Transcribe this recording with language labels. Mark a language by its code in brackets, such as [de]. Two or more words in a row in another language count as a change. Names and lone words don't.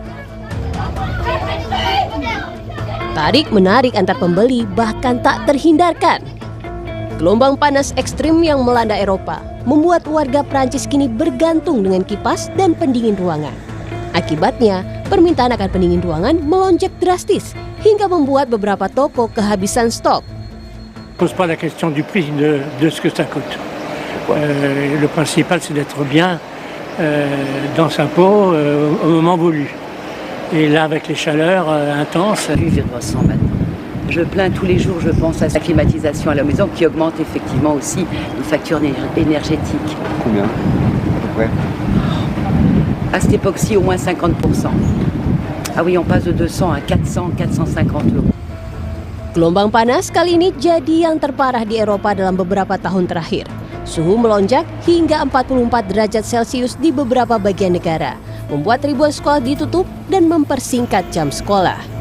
[id] Tarik-menarik antar pembeli bahkan tak terhindarkan. Gelombang panas ekstrim yang melanda Eropa membuat warga Prancis kini bergantung dengan kipas dan pendingin ruangan. Akibatnya, permintaan akan pendingin ruangan melonjak drastis hingga membuat beberapa toko kehabisan stok. [fr] Pose pas la question du prix de ce que ça coûte. Le principal c'est d'être bien dans sa peau au moment voulu. Et là avec les chaleurs intenses, je ressens maintenant. Je plains tous les jours, je pense à la climatisation à la maison qui augmente effectivement aussi les factures énergétiques. Combien à peu près? À cette époque-ci, au moins 50%. Ah oui, on passe de 200 à 400, 450 euros. [id] Gelombang panas kali ini jadi yang terparah di Eropa dalam beberapa tahun terakhir. Suhu melonjak hingga 44 derajat Celcius di beberapa bagian negara, membuat ribuan sekolah ditutup dan mempersingkat jam sekolah.